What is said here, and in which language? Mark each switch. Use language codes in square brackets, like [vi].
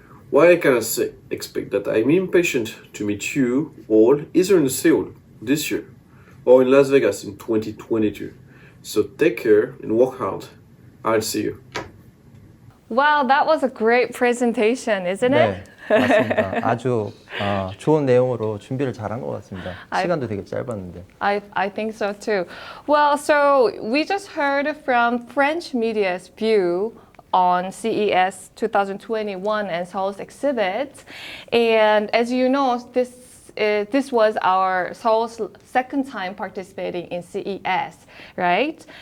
[en] Why can I expect that I'm impatient to meet you all either in Seoul this year or in Las Vegas in 2022. So take care and work hard. I'll see you. Wow, that was a great presentation, isn't [ko] 네, [en] it? [ko] 맞습니다. 아주 좋은 내용으로 준비를 잘한 것 같습니다. 시간도 되게 짧았는데. [en] I think so too. Well, so we just heard from French media's view on CES 2021 and Seoul's exhibit. And as you know, this was our Seoul's second time participating in CES, right?